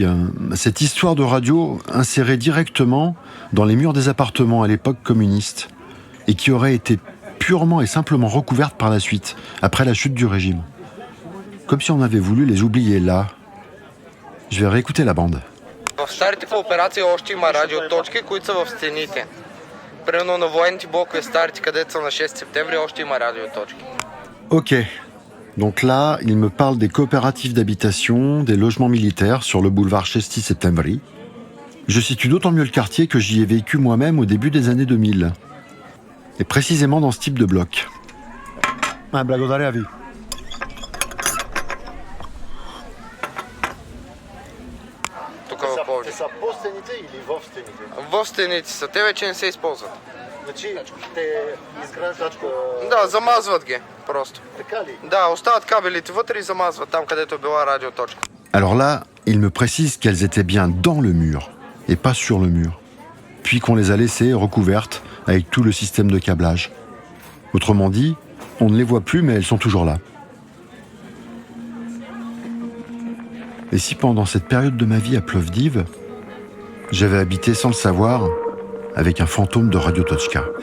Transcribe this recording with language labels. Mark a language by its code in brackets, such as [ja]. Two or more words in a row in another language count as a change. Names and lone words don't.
[fr] Cette histoire de radio insérée directement dans les murs des appartements à l'époque communiste et qui aurait été purement et simplement recouverte par la suite, après la chute du régime. Comme si on avait voulu les oublier là. Je vais réécouter la bande. [bg] В старите кооперации още има радиоточки, които са в стените. Примерно на военните блокове старите, където са на 6 септември, още има радиоточки. [fr] Ok. Donc là, il me parle des coopératives d'habitation, des logements militaires sur le boulevard Chesty Septembri. Je situe d'autant mieux le quartier que j'y ai vécu moi-même au début des années 2000. Et précisément dans ce type de bloc. [bg] Благодаря. Са по стените или в стените? В стените са. Те вече не се използват. Значи те изграждат... Да, замазват ги просто. Така ли? Да, остават кабелите вътре и замазват там, където е била радиоточка. [fr] Alors là, il me précise qu'elles étaient bien dans le mur et pas sur le mur. Puis qu'on les a laissées recouvertes avec tout le système de câblage. Autrement dit, on ne les voit plus mais elles sont toujours là. Et si pendant cette période de ma vie à Plovdiv, j'avais habité sans le savoir avec un fantôme de Radio Tochka.